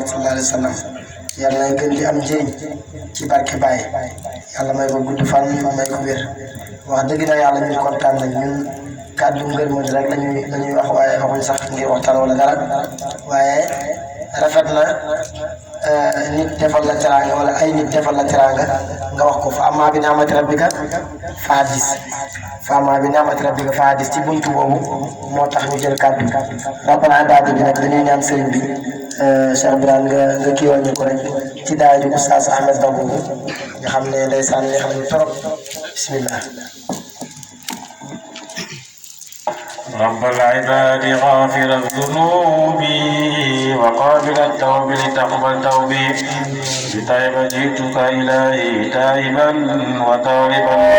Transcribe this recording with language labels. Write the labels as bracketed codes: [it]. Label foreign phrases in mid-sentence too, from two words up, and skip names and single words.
[ar] صلى الله عليه وسلم [wo] yàlla gën di am njëriñ ci barke Baye yàlla may ko gudd fan may ko wér wax dëgg na yàlla ñun kontaan nañ ñun kàddu ngërëm rek lañuy wax waaye waxuñ sax ngir waxtaan wala dara waaye rafet na nit defal la teraanga wala ay nit defal la teraanga nga wax ko fa [ar] وأما بنعمة ربك [wo] fa hadis ci buntu boobu moo tax ñu jël kàddu rabbana daadu bi nag dañuy ñaan sëriñ bi Cheikh Birane nga kiiwal ñu ko rek ci daay ju Oustaz Ahmed Ba boobu nga xam ne ndeysaan nga xam ne trop bismillah [ar] رب العباد غافر الذنوب وقابل التوب لتقبل توبي بطيب جئتك إلهي تائبا وطالبا